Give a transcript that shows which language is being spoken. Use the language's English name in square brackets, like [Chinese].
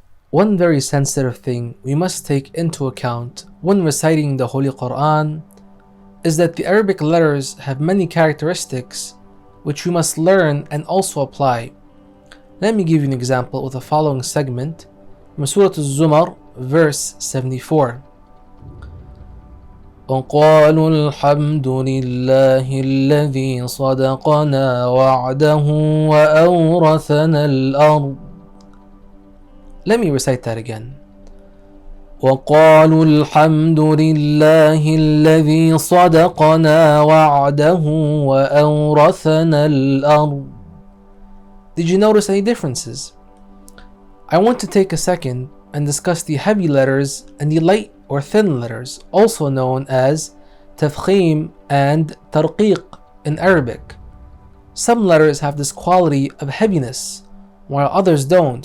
[English] One very sensitive thing we must take into account when reciting the Holy Quran is that the Arabic letters have many characteristics which we must learn and also apply. Let me give you an example with the following segment from Surah Al-Zumar, verse 74. [Arabic] وقالوا الحمد لله الذي صدقنا وعده وأورثنا الأرض. [English] Let me recite that again. [Arabic] وقالوا الحمد لله الذي صدقنا وعده وأورثنا الأرض. [English] Did you notice any differences? I want to take a second and discuss the heavy letters and the light or thin letters, also known as tafkhim and tarqiq in Arabic. Some letters have this quality of heaviness, while others don't.